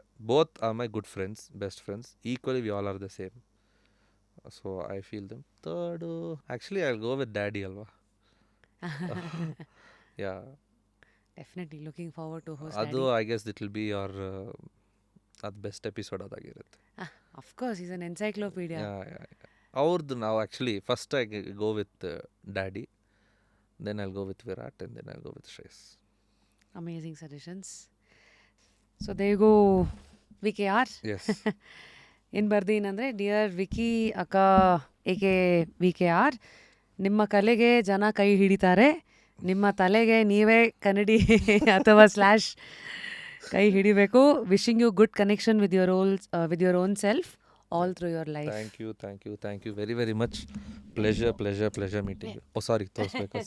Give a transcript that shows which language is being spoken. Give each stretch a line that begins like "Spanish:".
English: both are my good friends, best friends. Equally we all are the same. So I feel them. Third, actually I'll go with Daddy alva. Yeah. Definitely looking forward to host. ಅದು I guess it will be your ಅದು best episode ಅದಾಗಿರುತ್ತೆ. Of course is an encyclopedia.
Kannada: ಅವ್ರದ್ದು ನಾವು
English: Actually first I go with daddy, then I'll go with Virat, and then I'll go with Shreyas. Amazing suggestions. So they go VKR. Yes.
Kannada: ಏನು ಬರ್ದೀನಂದರೆ, dear wiki ಅಕ್ಕ ಏಕೆ VKR, ನಿಮ್ಮ ಕಲೆಗೆ ಜನ ಕೈ ಹಿಡಿತಾರೆ, ನಿಮ್ಮ ತಲೆಗೆ ನೀವೇ ಕನ್ನಡಿ ಅಥವಾ / ಕೈ ಹಿಡಿಬೇಕು.
English: Wishing you good connection with your own self. all through your life. Thank you very, very much. Pleasure meeting you. Oh, sorry,
Kannada: ತೋರಿಸ್ಬೇಕಾ?